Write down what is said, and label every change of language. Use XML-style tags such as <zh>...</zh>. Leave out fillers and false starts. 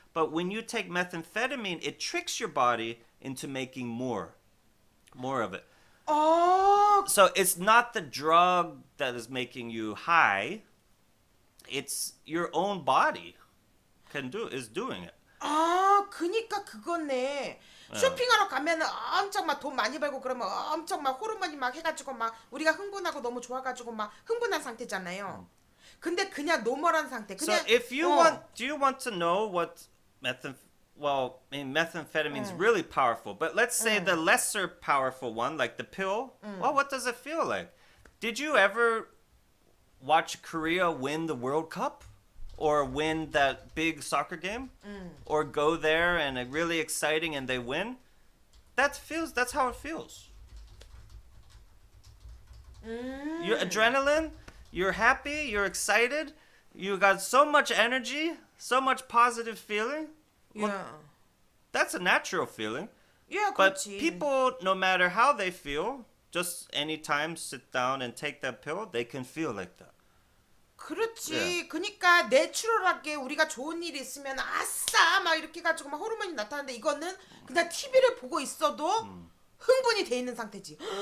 <en>But when you take methamphetamine, it tricks your body into making more of it.</en> <ko>어.</ko> <en>So it's not the drug that is making you high. It's your own body is doing it.</en> <ko>아, 그니까 그거네. 쇼핑하러 가면은 엄청 막 돈 많이 벌고 그러면 엄청 막 호르몬이 막 해가지고 막 우리가 흥분하고 너무 좋아가지고 막 흥분한 상태잖아요. 근데 그냥 노멀한 상태.</ko> <en>So</en> <ko>그냥</ko> <en>if you do you want to know what methamphetamine is really powerful, but let's say the lesser powerful one, like the pill. Well, what does it feel like? Did you ever watch Korea win the World Cup? Or win that big soccer game? Or go there and it's really exciting and they win? That's how it feels. Your adrenaline, you're happy, you're excited, you got so much energy, so much positive feeling. Yeah. That's a natural feeling. Yeah, But</en> <ko>그렇지.</ko> <en>people, no matter how they feel, just anytime sit down and take that pill, they can feel like that.</en> <ko>그렇지. 그러니까 내추럴하게 우리가 좋은 일이 있으면 아싸 막 이렇게 가지고 막 호르몬이 나타나는데 이거는 그냥 TV를 보고 있어도 흥분이 돼 있는 상태지.</ko>